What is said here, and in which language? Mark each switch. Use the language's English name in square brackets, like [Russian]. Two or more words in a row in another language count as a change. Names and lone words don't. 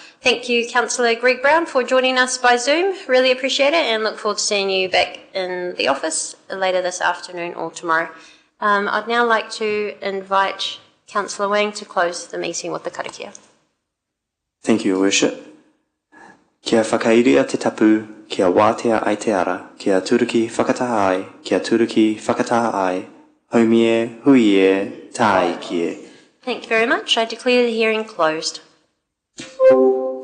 [English] Thank you, Councillor Greg Brown, for joining us by Zoom. Really appreciate it and look forward to seeing you back in the office later this afternoon or tomorrow. I'd now like to invite Councillor Wang to close the meeting with the karakia. Thank you, Your Worship. [Māori] Kia whakairia te tapu, kia wātea ai te ara, kia turuki whakataha ai, kia turuki whakataha ai, haumie, huie, tāi kie. [English] Thank you very much. I declare the hearing closed.